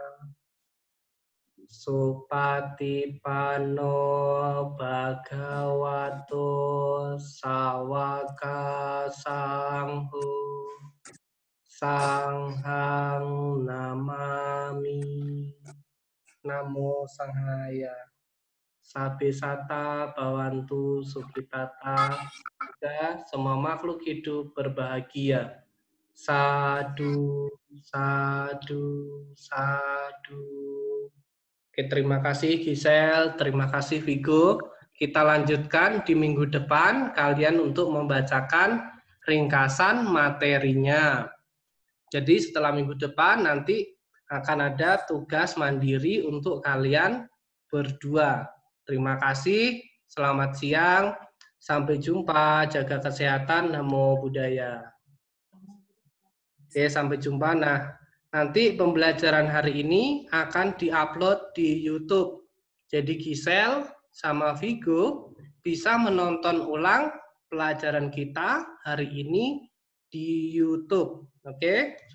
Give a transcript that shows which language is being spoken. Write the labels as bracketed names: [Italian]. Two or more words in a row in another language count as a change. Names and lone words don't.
[Pali] Supatipano Bhagavato Sawaka Sangho Sanghang Namami. Namo Sanghaya. Sabesata Bawantu Sukitata. [Indonesian] Semua makhluk hidup berbahagia. [Pali] Sadu, sadu, sadu. [Indonesian] Oke, terima kasih Gisel, terima kasih Vigo. Kita lanjutkan di minggu depan kalian untuk membacakan ringkasan materinya. Jadi setelah minggu depan nanti akan ada tugas mandiri untuk kalian berdua. Terima kasih, selamat siang, sampai jumpa, jaga kesehatan, [Pali] namo buddhaya. [Indonesian] Oke, sampai jumpa. Nah, nanti pembelajaran hari ini akan diupload di YouTube. Jadi Gisel sama Vigo bisa menonton ulang pelajaran kita hari ini di YouTube.